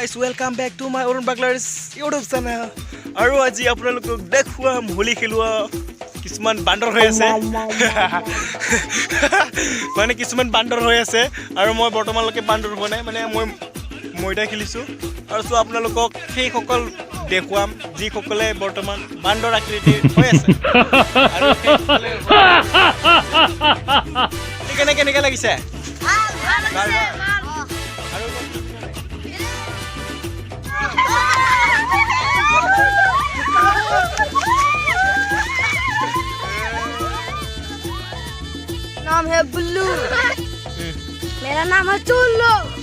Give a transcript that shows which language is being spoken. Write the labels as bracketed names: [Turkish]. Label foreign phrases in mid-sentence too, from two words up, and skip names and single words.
[English] Welcome back to my Arun Baglar's YouTube channel [Assamese] আৰু আজি আপোনালোকক দেখুৱাম হোলি খেলুৱা কিছুমান বান্দৰ হৈ আছে মানে কিছুমান বান্দৰ হৈ আছে আৰু মই বৰ্তমানলৈকে বান্দৰ হোৱা নাই মানে মই মইটা খেলিছো আৰু সো আপোনালোকক সেই সকল দেখুৱাম যি সকলে বৰ্তমান বান্দৰ আকৃতি হৈ আছে আৰু কেনেকে লাগিছে [Hindi] नाम है बुल्लू मेरा नाम है चुल्लू